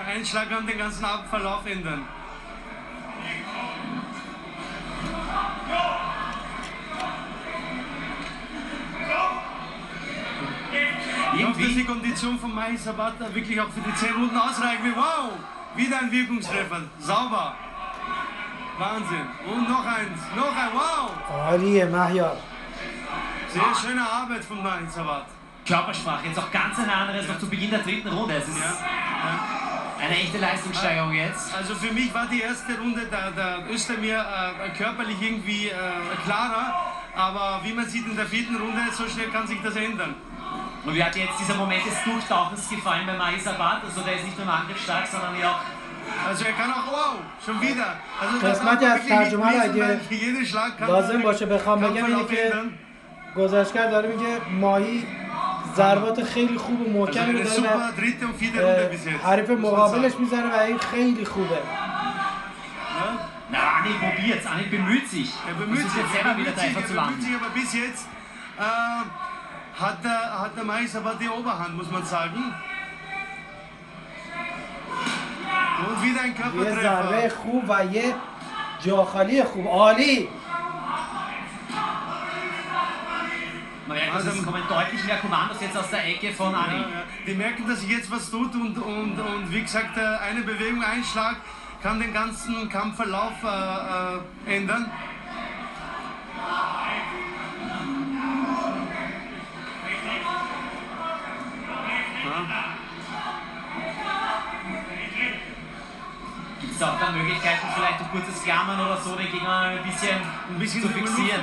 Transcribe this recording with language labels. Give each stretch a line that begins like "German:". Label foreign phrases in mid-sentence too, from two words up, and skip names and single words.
German: Ein Schlag kann den ganzen Verlauf ändern. Ich hoffe, dass die Kondition von Mahisabat wirklich auch für die 10 Runden ausreicht. Wow! Wieder ein Wirkungstreffer. Sauber. Wahnsinn. Und noch eins. Noch ein. Wow!
Persian: عالیه مهیار.
German: Sehr schöne Arbeit von Mahisabat. Körpersprache, jetzt auch ganz eine andere als noch zu Beginn der dritten Runde. Es ist eine echte Leistungssteigerung jetzt. Also für mich war die erste Runde der Özdemir körperlich irgendwie klarer, aber wie man sieht in der vierten Runde, so schnell kann sich das ändern. Und wie hat jetzt dieser Moment des Durchtauchens gefallen bei Mahisabat? Also der ist nicht nur im Angriff stark, sondern ja auch... Also er kann auch, wow, schon wieder. Also
Persian: قسمتی از ترجمه رو اگه
German: jeden Schlag kann
Persian: لازم باشه بخوام بگم اینه که گزارشگر داره میگه ماهی ضربات خیلی خوب و محکمی رو داره حریف مقابلش میزنه و این خیلی خوبه.
German: Na, Anil probiert's, Anil bemüht sich. Er bemüht sich jetzt selber wieder einfach zu landen. Aber bis jetzt hat der Mahisabat die Oberhand, muss man sagen. Und wieder ein
Persian: یه ضربه
German: Körpertreffer.
Persian: خوب و یه جاخالی خوب. عالی.
German: Man merkt, dass es kommen deutlich mehr Kommandos jetzt aus der Ecke von Anil. Ja. Die merken, dass sich jetzt was tut und wie gesagt, eine Bewegung, ein Schlag kann den ganzen Kampfverlauf ändern. Gibt es auch dann Möglichkeiten, vielleicht durch kurzes Klammern oder so den Gegner ein bisschen zu fixieren?